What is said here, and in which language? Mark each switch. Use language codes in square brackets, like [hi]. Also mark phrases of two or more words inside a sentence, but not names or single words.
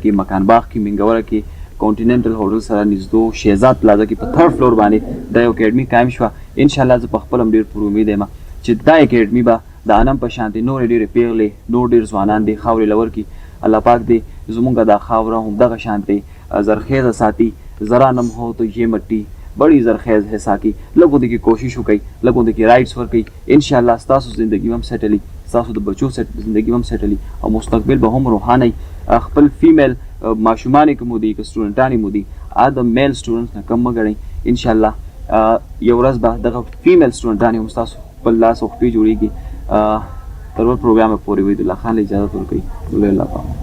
[ps] کې مکان باغ کې منګوره کې کانټیننټل هوټل سره نږدې شهزاد پلازا کې په 3rd فلور باندې دا یو اکیډمي قایم شوه انشاءالله زه په خپل هم ډېر پر امید یم چې دا اکیډمي به د انم په شانتې نورې ډېرې پیغلې نور ډېر ځوانان دې خاورې له ورکړي الله پاک دې زمونږ دا خاوره هم دغه شانتې زرخیزه ساتي ذرا [ur] نم ہو تو یہ مٹی بڑی زرخیز ہے ساقی [ps] لګو دې کې کوشش وکړئ لګو دې کې رایټس ورکړئ انشاءالله ستاسو زندګي هم سیټلي ستاسو د بچو زندګي هم سیټلي او مستقبل به هم روښانه وي خپل فیمیل ماشومان که مو دي که سټوډنټان مو دي د [en] male students [ps] نه کم مه ګڼئ انشاءالله یو ورځ به دغه فیمیل سټوډنټان هم ستاسو خپل لاس او خپې جوړېږي تر بل پروګرامه پورې وحید الله خان له اجازت ورکوي الله پاک